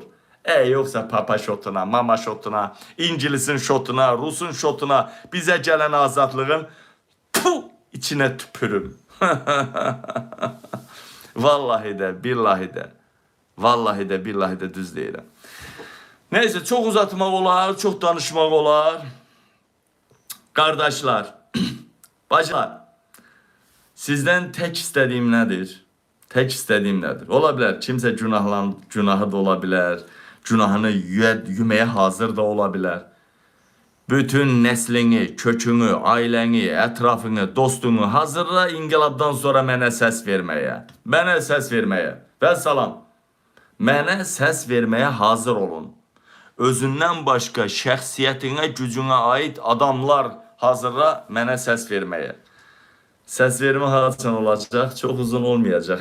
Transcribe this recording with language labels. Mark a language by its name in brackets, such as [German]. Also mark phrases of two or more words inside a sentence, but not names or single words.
[Azerbaijani] Yoxsa papa şotuna, mama şotuna, İngilisin şotuna, Rusun şotuna, bizə gələn azadlığın içinə tüpürüm. Vallahi də, billahi də, vallahi də, billahi də düz deyirəm. Neyse, çox uzatmaq olar, çox danışmaq olar. [Turkish] Kardeşler, bacılar, sizden tek istediğim nedir? Tek istediğim nedir? Olabilir, kimse günahı da olabilir, Günahını yemeye hazır da olabilir. Bütün neslini, kökünü, aileni, etrafını, [Azerbaijani] dostunu hazırla inqilabdan sonra mənə səs verməyə. Mənə səs verməyə. Və salam. Mənə səs verməyə hazır olun. Özündən başqa şəxsiyyətinə, gücünə aid adamlar hazırla mənə səs verməyə. Səs vermə haçan olacaq, çox uzun olmayacaq.